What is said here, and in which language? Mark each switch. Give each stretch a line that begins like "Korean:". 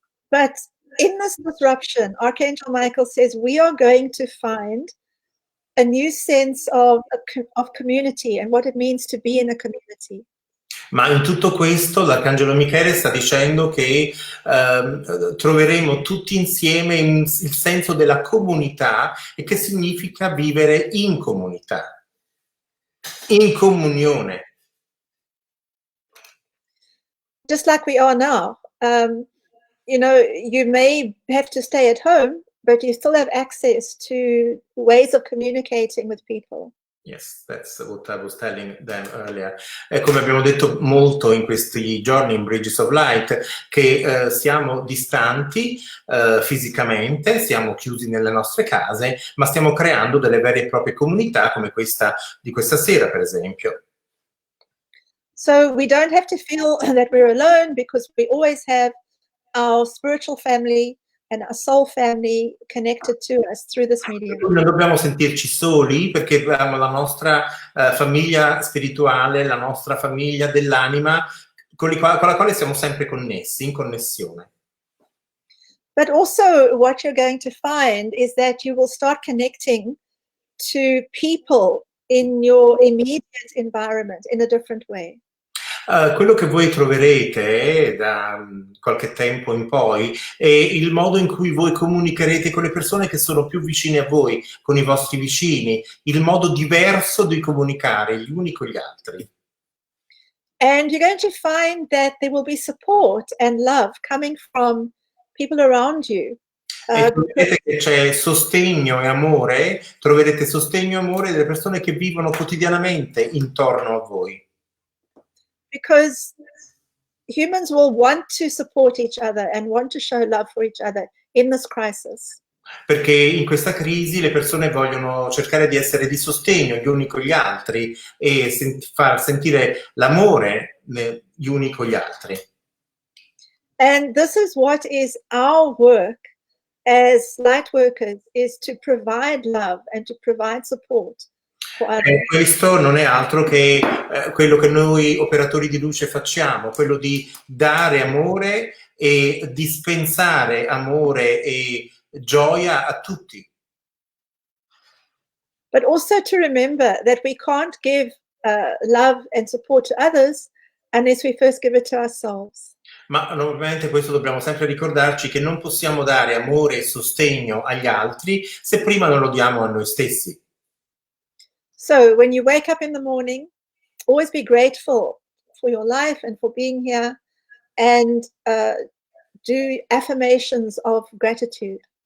English: But in this disruption, Archangel Michael says we are going to find a new sense of community and what it means to be in a community.
Italian: Ma in tutto questo l'Arcangelo Michele sta dicendo che troveremo tutti insieme il senso della comunità e che significa vivere in comunità, in comunione.
English: Just like we are now, you know, you may have to stay at home, but you still have access to ways of communicating with people. Yes, that's what I was telling them earlier.
Italian: E come abbiamo detto molto in questi giorni in Bridges of Light, che siamo distanti fisicamente, siamo chiusi nelle nostre case, ma stiamo creando delle vere e proprie comunità come questa di questa sera, per esempio.
English: So we don't have to feel that we're alone because we always have our spiritual family and our soul family connected to us through this medium.
Italian: Non dobbiamo sentirci soli perché abbiamo la nostra famiglia spirituale, la nostra famiglia dell'anima con la quale siamo sempre connessi, in connessione.
English: But also what you're going to find is that you will start connecting to people in your immediate environment in a different way.
Italian: Quello che voi troverete da qualche tempo in poi è il modo in cui voi comunicherete con le persone che sono più vicine a voi, con i vostri vicini, il modo diverso di comunicare gli uni con gli altri.
English: And you're going to find that there will be support and love coming from people around you.
Italian: E troverete che c'è sostegno e amore, troverete sostegno e amore delle persone che vivono quotidianamente intorno a voi.
English: Because humans will want to support each other and want to show love for each other in this crisis.
Italian: Perché in questa crisi le persone vogliono cercare di essere di sostegno gli uni con gli altri e far sentire l'amore gli uni con gli altri.
English: And this is what is our work as light workers, is to provide love and to provide support.
Italian: Questo non è altro che quello che noi operatori di luce facciamo, quello di dare amore e dispensare amore e gioia a tutti.
English: But also to remember that we can't give love and support to others unless we first give it to ourselves.
Italian: Ma ovviamente questo dobbiamo sempre ricordarci che non possiamo dare amore e sostegno agli altri se prima non lo diamo a noi stessi.
English: So when you wake up in the morning, always be grateful for your life and for being here, and do affirmations of gratitude.